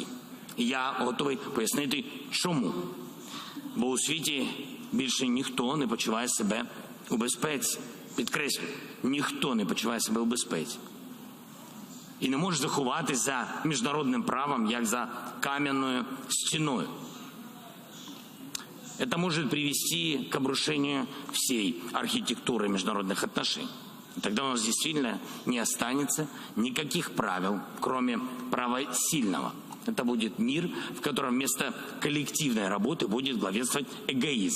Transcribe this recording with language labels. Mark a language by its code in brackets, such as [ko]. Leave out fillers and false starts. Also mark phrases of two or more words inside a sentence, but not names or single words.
[uk] Я готовий пояснити, чому. Бо у світі більше ніхто не почуває себе у безпеці. Підкреслюю, ніхто не почуває себе у безпеці. І не може заховатися за міжнародним правом, як за кам'яною стіною. [ru] Это может привести к обрушению всей архитектуры международных отношений. Тогда у нас действительно не останется никаких правил, кроме права сильного. Это будет мир, в котором вместо коллективной работы будет главенствовать эгоизм.